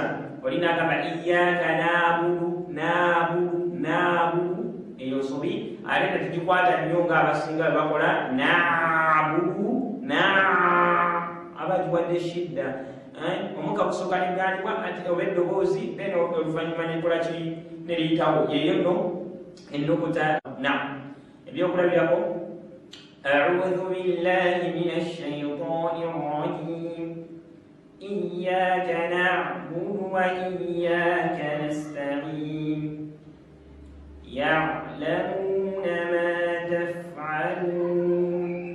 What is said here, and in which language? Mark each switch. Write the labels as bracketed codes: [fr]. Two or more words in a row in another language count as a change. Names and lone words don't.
[lg] Olina agamba [ar] إياك نعبد [lg] eyo sobi, ate tetugikwata nnyo ng'abasinga bwe bakola na'budu abagiwadde shidda. Omukka gusooka negaanibwa ate oba eddoboozi then oluvannyuma nekola ki? Neriyitawo. Yeyo nno ennukuta na ebyokulabirako. [ar] أعوذ بالله من الشيطان الرجيم. إياك نعبد وإياك نستعين. يعلمون ما تفعلون.